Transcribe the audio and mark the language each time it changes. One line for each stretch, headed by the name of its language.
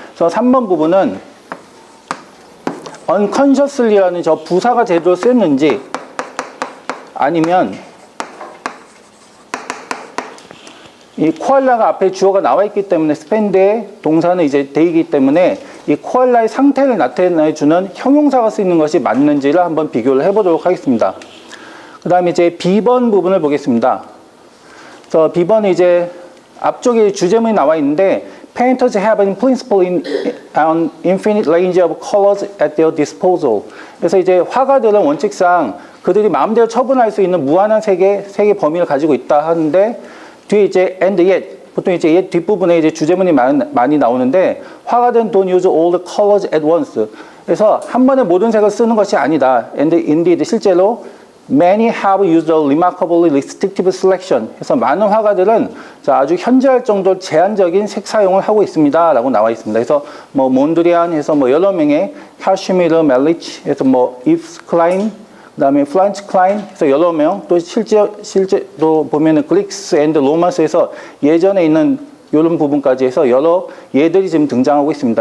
Korean: 그래서 3번 부분은 unconsciously라는 저 부사가 제대로 쓰였는지 아니면 이 코알라가 앞에 주어가 나와 있기 때문에 spend의 동사는 이제 day이기 때문에 이 코알라의 상태를 나타내주는 형용사가 쓰이는 것이 맞는지를 한번 비교를 해보도록 하겠습니다. 그 다음에 이제 B번 부분을 보겠습니다. 그래서 B번은 이제 앞쪽에 주제문이 나와 있는데
English: Painters have in principle an infinite range of colors at their disposal.
Korean: 그래서 이제 화가들은 원칙상 그들이 마음대로 처분할 수 있는 무한한 색의 범위를 가지고 있다 하는데 뒤에 이제
English: and yet
Korean: 보통 이제 yet 뒷부분에 이제 주제문이 많이 나오는데 화가들은
English: don't use all the colors at once.
Korean: 그래서 한 번에 모든 색을 쓰는 것이 아니다.
English: And indeed
Korean: 실제로
English: many have used a remarkably restrictive selection.
Korean: 그래서 많은 화가들은 아주 현저할 정도로 제한적인 색 사용을 하고 있습니다라고 나와 있습니다. 그래서 뭐 몬드리안 해서 뭐 여러 명의 카슈미르, 멜리치 해서 뭐 이브스 클라인 그다음에 프란츠 클라인 해서 여러 명 또 실제로 보면은 그릭스 앤드 로마스에서 예전에 있는 이런 부분까지 해서 여러 예들이 지금 등장하고 있습니다.